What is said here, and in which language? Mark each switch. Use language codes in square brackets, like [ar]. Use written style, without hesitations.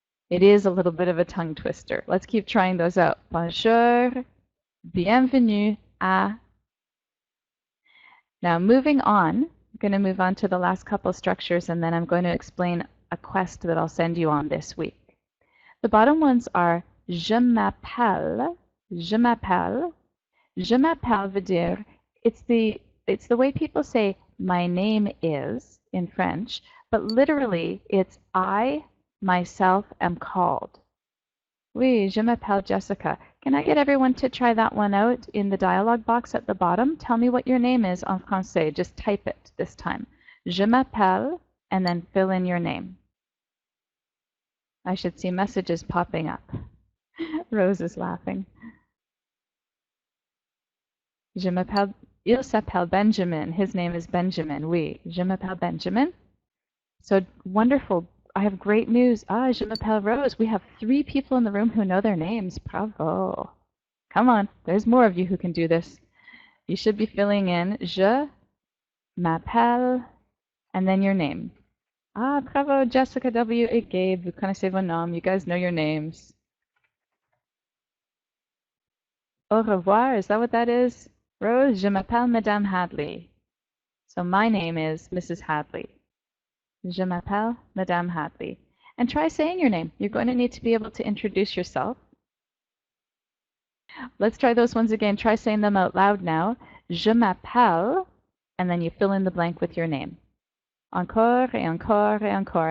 [en] It is a little bit of a tongue twister. Let's keep trying those out. [fr] Bonjour, bienvenue à. [en] Now moving on, I'm going to move on to the last couple structures and then I'm going to explain a quest that I'll send you on this week. The bottom ones are [fr] je m'appelle, je m'appelle. Je m'appelle veut dire, [en] it's the way people say my name is in French, but literally it's I myself am called. [fr] Oui, je m'appelle Jessica. [en] Can I get everyone to try that one out in the dialog box at the bottom? Tell me what your name is [fr] en français. [en] Just type it this time. [fr] Je m'appelle, [en] and then fill in your name. I should see messages popping up. Rose is laughing. [fr] Je m'appelle, il s'appelle Benjamin. [en] His name is Benjamin. [fr] Oui, je m'appelle Benjamin. [en] So wonderful. I have great news. [fr] Ah, je m'appelle Rose. [en] We have 3 people in the room who know their names. Bravo. Come on. There's more of you who can do this. You should be filling in je m'appelle and then your name. [fr] Ah, bravo, Jessica W. et Gabe. Vous connaissez vos noms. [en] You guys know your names. [fr] Au revoir. [en] Is that what that is? Rose, [fr] je m'appelle Madame Hadley. [en] So my name is Mrs. Hadley. [fr] Je m'appelle Madame Hadley. [en] And try saying your name. You're going to need to be able to introduce yourself. Let's try those ones again. Try saying them out loud now. [fr] Je m'appelle, [en] and then you fill in the blank with your name. [fr] Encore et encore et encore.